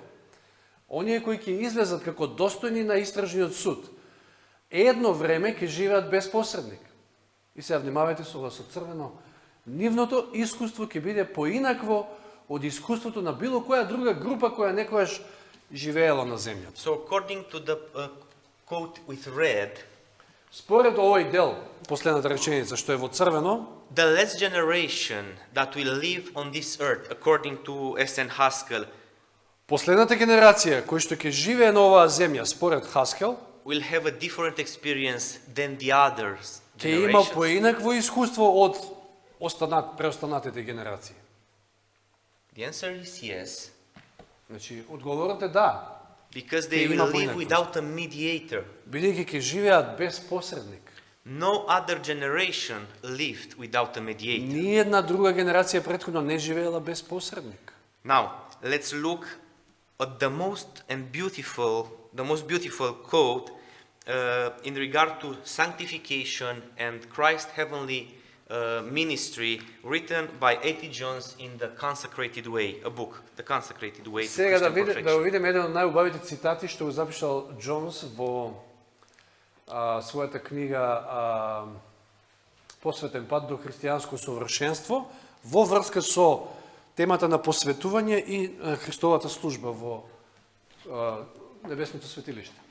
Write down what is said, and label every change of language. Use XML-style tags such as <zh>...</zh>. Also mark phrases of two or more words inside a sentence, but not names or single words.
<mk>Оние кои ќе излезат како достојни на истражниот суд, едно време ќе живеат без посредник. И сега внимавајте со ова со црвено. Нивното искуство ќе биде поинакво од искуството на било која друга група која некојаш живеела на земјата.</mk> <en>So according to the quote with red,</en> <mk>Според овој дел, последната реченица што е во црвено,</mk> <en>the last generation that will live on this earth, according to S.N. Haskell,</en> <mk>последната генерација која што ќе живее на оваа земја, според Хаскел,</mk> <en>will have a different experience than the others</en> <mk>ќе има</mk> <en>generations.</en> <mk>поинакво искуство од преостанатите генерации.</mk> <en>The answer is yes,</en> <mk>Значи, одговорот е да,</mk> <en>because they</en> <mk>Ќе</mk> <en>will</en> <mk>има</mk> <en>live</en> <mk>поинаквост.</mk> <en>without a mediator.</en> <mk>бидејќи ќе живеат без посредник.</mk> <en>No other generation lived without a mediator.</en> <mk>Ни една друга генерација претходно не живеела без посредник.</mk> <en>Now, let's look at the most beautiful quote in regard to sanctification and Christ's heavenly ministry, written by A.T. Jones in The Consecrated Way, a book, The Consecrated Way to</en> <mk>Сега</mk> <en>Christian</en> <mk>да</mk> <en>Perfection.</en> <mk>видиме еден од најубавите цитати што го запишал Джонс во својата книга Посветен пат до христијанско совршенство во врска со темата на посветување и Христовата служба во небесното светилиште.</mk>